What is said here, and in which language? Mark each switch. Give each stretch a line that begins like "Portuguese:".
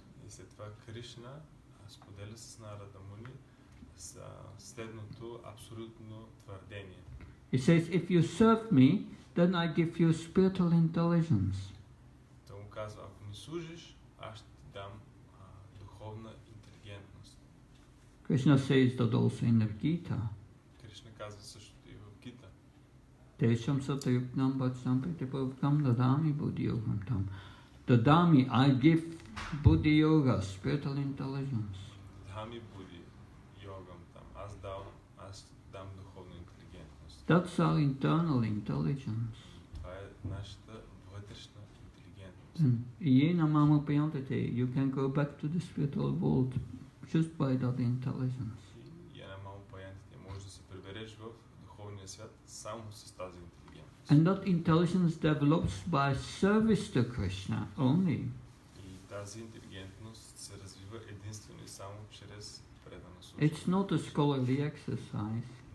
Bulgarian: И след това Кришна споделя с Нарада Муни следното абсолютно твърдение.
English: He says, if you serve me, then I give you spiritual intelligence.
Bulgarian: Той му казва, ако ми служиш, аз ще ти дам духовна интелигентност.
English: Krishna says that also in the Gita.
Bulgarian: Кришна казва същото и в Гита.
Sanskrit: Tesham satayuknam bhatsam pritipavkam dadami buddhi yogam tam.
English: Dadami, I give buddhi yoga, spiritual intelligence.
Sanskrit: Dadami buddhi yogam tam.
Bulgarian: Аз дам духовна интелигентност.
English: That's our internal intelligence.
Bulgarian: Това е нашата вътрешна интелигентност.
Sanskrit: Yena mama payantete,
English: you can go back to the spiritual world just by that intelligence.
Sanskrit: Yena mama payantete,
Bulgarian: можеш да се прибереш в духовния свят само с тази интелигентност.
English: And that intelligence develops by service to Krishna only.
Bulgarian: И тази интелигентност се развива единствено и само чрез предана служба.
English: It's not a scholarly exercise.